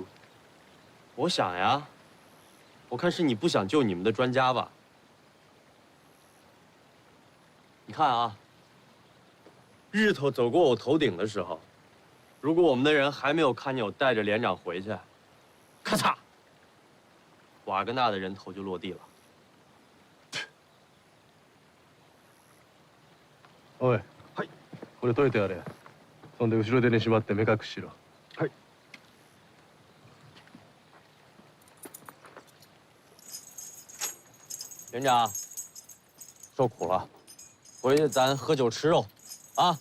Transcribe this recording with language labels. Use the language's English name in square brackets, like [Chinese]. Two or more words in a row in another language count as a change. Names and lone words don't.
[Chinese] 我想呀，我看是你不想救你们的专家吧？你看啊，日头走过我头顶的时候，如果我们的人还没有看见我带着连长回去，咔嚓，瓦格纳的人头就落地了。 [Japanese] おい、はい。これ解いてやれ。そんで後ろ手にしまって目隠ししろ。はい。 [Chinese] 连长，受苦了，回去咱喝酒吃肉，啊！